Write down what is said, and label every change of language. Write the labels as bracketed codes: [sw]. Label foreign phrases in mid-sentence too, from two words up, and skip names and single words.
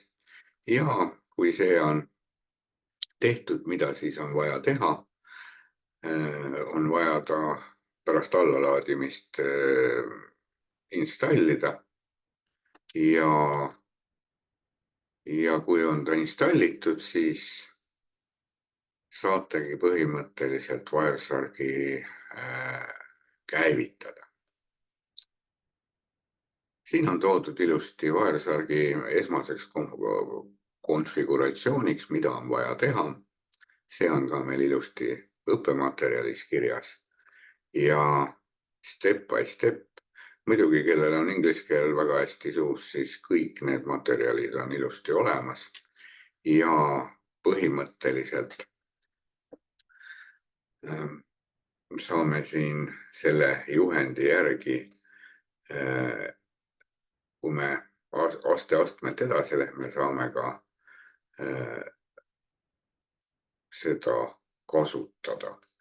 [et] Ja kui see on tehtud, mida siis on vaja teha, on vaja ta pärast allalaadimist installida ja kui on ta installitud, siis saategi põhimõtteliselt Wiresharki käivitada. Siin on toodud ilusti Wiresharki esmaseks konfiguratsiooniks, mida on vaja teha. See on ka meil ilusti õppematerjalis kirjas ja [en] step by step. [et] Muidugi, kellel on inglise keel väga hästi suus, siis kõik need materjalid on ilusti olemas ja põhimõtteliselt saame siin selle juhendi järgi, kui me aste-astmet edasi lähme, saame ka seda kasutada.